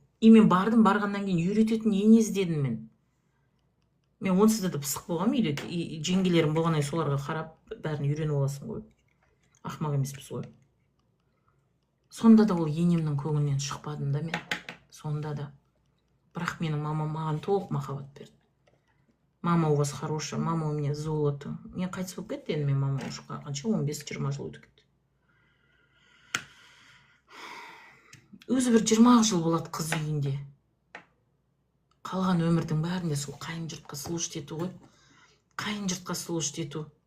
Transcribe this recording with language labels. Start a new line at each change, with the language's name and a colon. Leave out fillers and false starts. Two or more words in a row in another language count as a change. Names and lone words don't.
Kazakh: И мен барғаннан кейін үйрететін ене іздедім мен. Мен онсыз да пысық болғам үйде. Жеңгелерім болғаннан соларға қарап бәрін үйреніп аласың ғой. Ақымақ емеспіз ғой. Сонда да ол енемнің көңілінен шықпадым да мен. Сонда да. Бірақ менің мамам маған толық махаббат берді.
Russian: Мама у вас хорошая, мама у меня золото.
Kazakh: Мен қайтыс болып кетті енді мен мама уже қанша 15-20 жыл өтіп кетті. Өзі бір 20 жыл болады қыз үйінде. Қалған өмірдің бәрінде сол қайын жұртқа служить ету ғой. Қайын жұртқа служить ету.